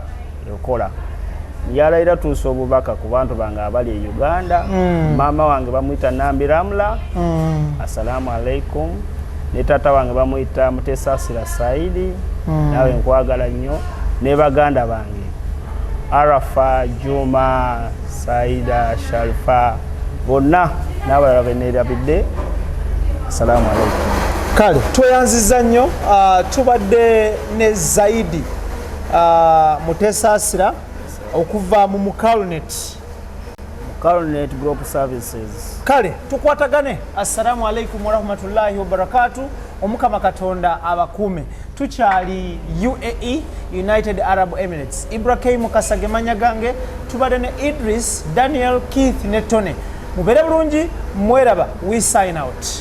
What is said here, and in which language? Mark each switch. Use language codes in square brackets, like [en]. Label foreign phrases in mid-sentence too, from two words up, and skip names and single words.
[lg] ekola njalayira tuusa obubaka ku bantu bange abali e Uganda maama wange bamuyita Nambi Ramla [ar] السلام عليكم [lg] ne taata wange bamuyita Mutesasira Saidi nawe nkwagala nnyo ne baganda bange Arafa Juma Saida Sharifa bonna n'abalala beneerabidde [ar] السلام عليكم [lg] kale tweyanziza nnyo tubadde ne Zaidi Mutesasira okuva mu Mukalunet Group Services kale tukwatagane [ar] السلام عليكم ورحمة الله وبركاته [lg] omukama Katonda abakuume tukyali UAE United Arab Emirates Ibrahim Kasage manya gange tubadde ne Idris Daniel Keith ne Tone mubeere bulungi mweraba we [en] sign out